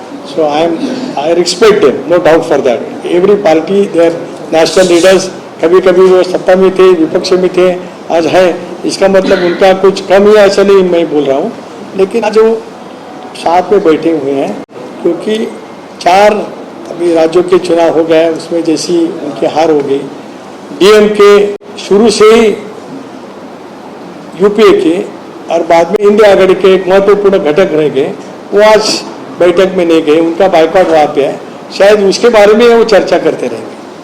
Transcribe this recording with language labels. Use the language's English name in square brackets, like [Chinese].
[English] So I respect them, no doubt for that. Every party they are national leaders. [Hindi] कभी कभी वो सत्ता में थे, विपक्ष में थे, आज है. इसका मतलब उनका कुछ कम ही ऐसा नहीं मैं बोल रहा हूँ. लेकिन आज वो साथ में बैठे हुए हैं क्योंकि 4 अभी राज्यों के चुनाव हो गए उसमें जैसी उनकी हार हो गई. DMK शुरू से ही UPA के और बाद में इंडिया आघाड़ी के एक महत्वपूर्ण घटक रह गए. वो आज बैठक में नहीं गए. उनका बाइकआउट वहाँ पे है. शायद उसके बारे में वो चर्चा करते रहेंगे.